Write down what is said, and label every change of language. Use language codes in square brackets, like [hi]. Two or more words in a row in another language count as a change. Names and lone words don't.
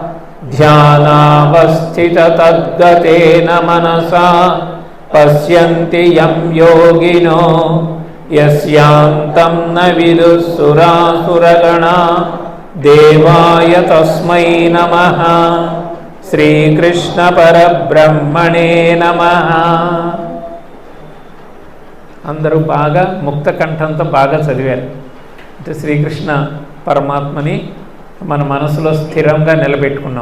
[sa] ध्यानावस्थिततद्गतेन मनसा पश्यन्ति यं योगिनो यस्यान्तं न विदुः सुरासुरगणा. देवाय तस्मै नमः. శ్రీకృష్ణ పరబ్రహ్మణే నమః. [te] అందరూ బాగా ముక్త కంఠంతో బాగా చదివారు. అంటే శ్రీకృష్ణ పరమాత్మని మన మనసులో స్థిరంగా నిలబెట్టుకున్నాం.